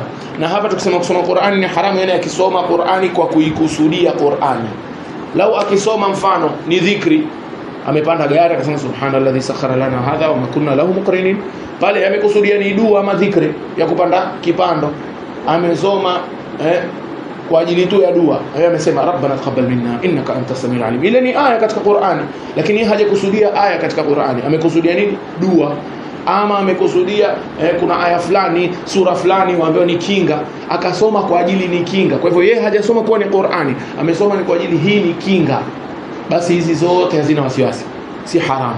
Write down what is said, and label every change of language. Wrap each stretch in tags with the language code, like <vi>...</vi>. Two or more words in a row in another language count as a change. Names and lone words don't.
<sw>Na hapa tukisema kusoma Qur'ani ni haramu, yani akisoma Qur'ani kwa kuikusudia Qur'ani. Lau akisoma mfano ni dhikri, amepanda gari akasema</sw> <ar>سبحان الذي سخر لنا هذا وما كنا له مقرنين,</ar> <sw>pale amekusudia ni dua ama dhikri ya kupanda kipando. Amesoma kwa ajili tu ya dua, yeye amesema</sw> <ar>ربنا تقبل منا إنك أنت السميع العليم,</ar> <sw>ile ni aya katika Qur'ani, lakini hajakusudia aya katika Qur'ani. Amekusudia nini? Dua. Ama amekusudia kuna aya fulani, sura fulani waambiwa ni kinga, akasoma kwa ajili ni kinga. Kwa hivyo yeye hajasoma kwa ni Qur'ani, amesoma ni kwa ajili hii ni kinga. Basi hizi zote hazina wasiwasi, si haramu.</sw>